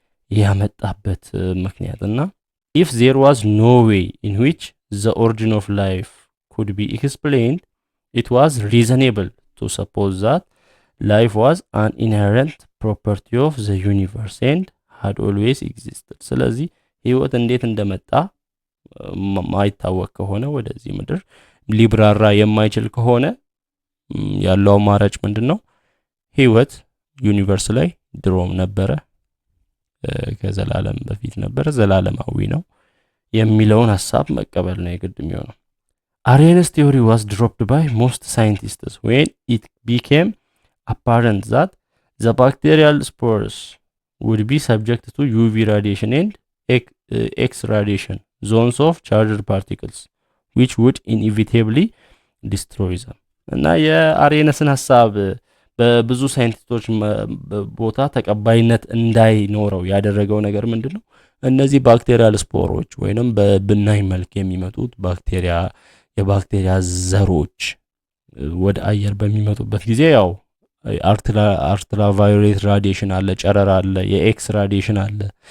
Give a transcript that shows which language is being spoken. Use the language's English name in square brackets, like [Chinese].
[Amharic] ያመጣበት ምክንያትና [English] if there was no way in which the origin of life could be explained, it was reasonable to suppose that life was an inherent property of the universe and had always existed። [Amharic] ስለዚህ ህይወት እንዴት እንደመጣ ማይታወቅ ከሆነ ወደዚህ ምድር ሊብራራ የማይችል ከሆነ ያለው አማራጭ ምንድነው? ህይወት ዩኒቨርስ ላይ ድሮም ነበረ ከዘላለም በፊት ነበር ዘላለማዊ ነው የሚለውን ሐሳብ መቀበል ነው የግድ የሚሆነው። [English] Arrhenius theory was dropped by most scientists when it became apparent that the bacterial spores would be subject to UV radiation and X radiation zones of charged particles which would inevitably destroy them [Amharic] እና የአርሄነስን ሐሳብ በብዙ ሳይንቲስቶች ቦታ ተቀባይነት እንዳይኖረው ያደረገው ነገር ምንድነው? እነዚህ ባክቴሪያል ስፖሮች ወይንም በብናኝ መልክ የሚመጡት የባክቴሪያ ዘሮች ወደ አየር በሚመጡበት ጊዜ ያው አልትራቫዮሌት ራዲዬሽን አለ፣ ጨረራ አለ፣ የኤክስ ራዲዬሽን አለ።